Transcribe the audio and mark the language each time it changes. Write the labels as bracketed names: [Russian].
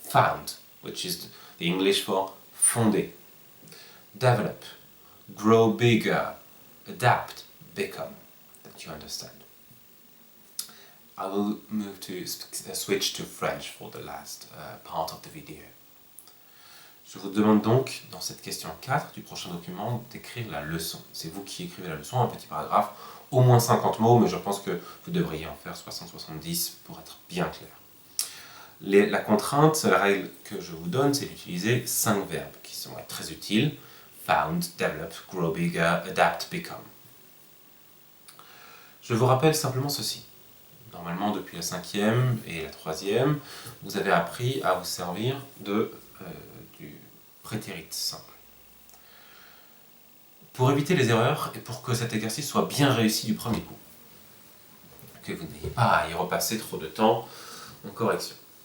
[English] Found, which is the English for fonder. Develop, grow bigger, adapt, become, that you understand. I will move to switch to French for the last part of the video. [French] Je vous demande donc, dans cette question 4 du prochain document, d'écrire la leçon. C'est vous qui écrivez la leçon, un petit paragraphe, au moins 50 mots, mais je pense que vous devriez en faire 60-70 pour être bien clair. La contrainte, la règle que je vous donne, c'est d'utiliser 5 verbes qui sont très utiles. [English] Found, develop, grow bigger, adapt, become. [French] Je vous rappelle simplement ceci. Normalement, depuis la 5e et la 3e, vous avez appris à vous servir du prétérit simple. Pour éviter les erreurs et pour que cet exercice soit bien réussi du premier coup, que vous n'ayez pas à y repasser trop de temps en correction.